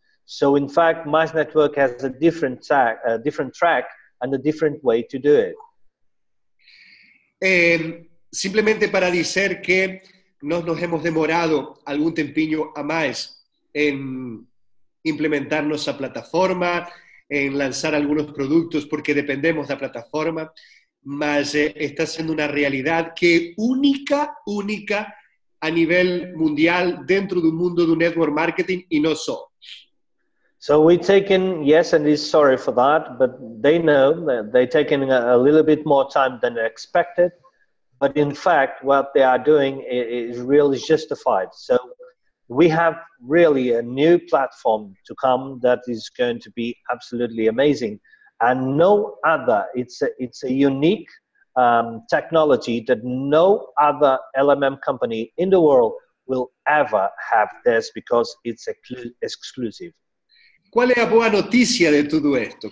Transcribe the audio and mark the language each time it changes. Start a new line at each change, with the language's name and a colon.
English: So in fact, Mize Network has a different track and a different way to do it.
Spanish: Simplemente para decir que nos hemos demorado algún tempiño a más en implementar nuestra plataforma, en lanzar algunos productos porque dependemos de la plataforma, mas está siendo una realidad que única a nivel mundial dentro del mundo del network marketing y no solo.
English: So we've taken, yes, and he's sorry for that, but they know that they've taken a little bit more time than expected. But in fact, what they are doing is really justified. So we have really a new platform to come that is going to be absolutely amazing. And no other, it's a unique technology that no other LMM company in the world will ever have this because it's exclusive.
Spanish: ¿Cuál es la boa noticia de todo esto?